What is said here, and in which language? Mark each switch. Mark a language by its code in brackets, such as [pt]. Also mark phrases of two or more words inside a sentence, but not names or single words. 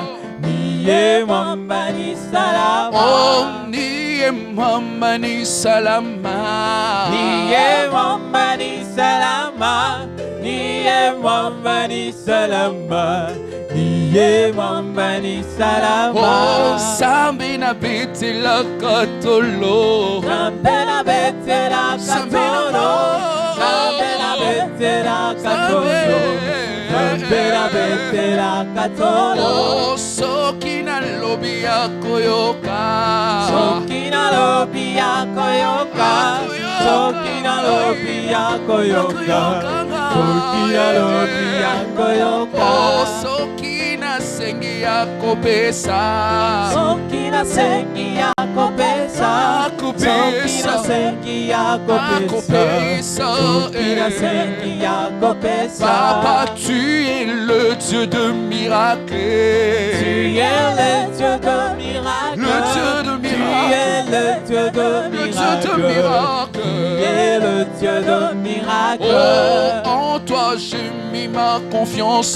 [sw] Niye mwamba ni salama. niye mwamba ni salama Niye mwamba ni salama. Niye mwamba ni salama. Niye mwamba ni salama. [ln] Sambi na betela katolo Sambe na betela katolo. Sambe na betela katolo. Sambe na betela katolo. soki na lobi ya koyoka Soki na lobi ya koyoka. Soki na lobi ya koyoka. Soki na lobi ya koyoka. soki na sengi ya kopesa Soki na sengi ya kopesa. Soki na sengi ya kopesa. Soki na sengi ya kopesa. [fr] Papa, tu es le Dieu de miracles. Tu es le Dieu de miracles. Le Dieu de Tu miracles. es le Dieu de miracles. Tu es le Dieu de miracles. En toi j'ai mis ma confiance.